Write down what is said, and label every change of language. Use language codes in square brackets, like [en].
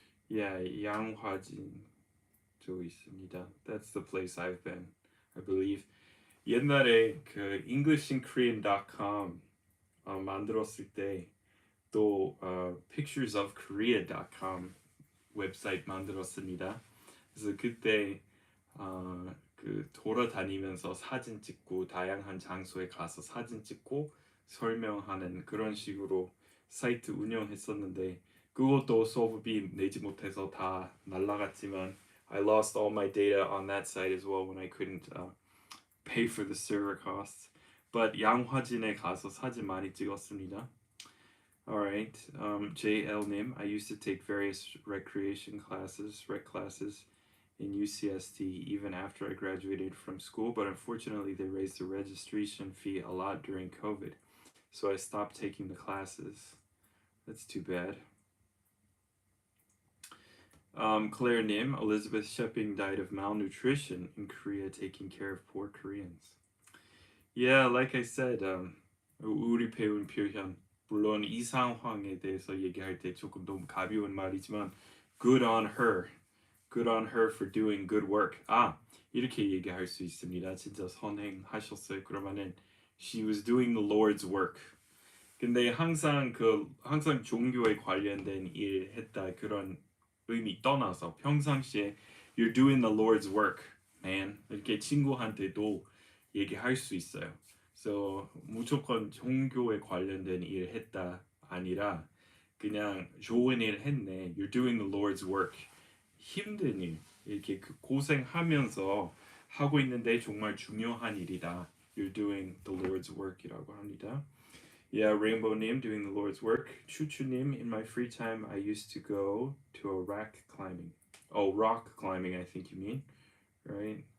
[ko] Yeah, 양화진도 있습니다. [en] That's the place I've been, I believe. [ko] 옛날에 그 englishinkorean.com 만들었을 때 또 picturesofkorea.com 웹사이트 만들었습니다. 그래서 그때 그 돌아다니면서 사진 찍고 다양한 장소에 가서 사진 찍고 설명하는 그런 식으로 사이트 운영했었는데 그것도 서버비 내지 못해서 다 날라갔지만 [en] I lost all my data on that site as well when I couldn't pay for the server costs. But [ko] 양화진에 가서 사진 많이 찍었습니다. [en] Alright, JL님, I used to take various rec classes in UCST even after I graduated from school, but unfortunately they raised the registration fee a lot during COVID, so I stopped taking the classes. That's too bad. Claire Nim, Elizabeth Sheping died of malnutrition in Korea taking care of poor Koreans. [ko] Yeah, like I said, 우리 배운 표현 물론 이 상황에 대해서 얘기할 때 조금 너무 가벼운 말이지만 [en] good on her for doing good work. [ko] 이렇게 얘기할 수 있습니다. 진짜 선행하셨어요. 그러면은 [en] She was doing the Lord's work. [ko] 근데 항상 종교에 관련된 일 했다 그런 의미 떠나서 평상시에 [en] you're doing the Lord's work, man. [ko] 이렇게 친구한테도 얘기할 수 있어요. [en] So [ko] 무조건 종교에 관련된 일 했다 아니라 그냥 좋은 일 했네. [en] You're doing the Lord's work. [ko] 힘든 일 이렇게 고생하면서 하고 있는데 정말 중요한 일이다. [en] You're doing the Lord's work [ko] 이라고 합니다. [en] Yeah, Rainbow님 doing the Lord's work. Chuchu님, in my free time, I used to go to a rock climbing. Oh, rock climbing, I think you mean, right?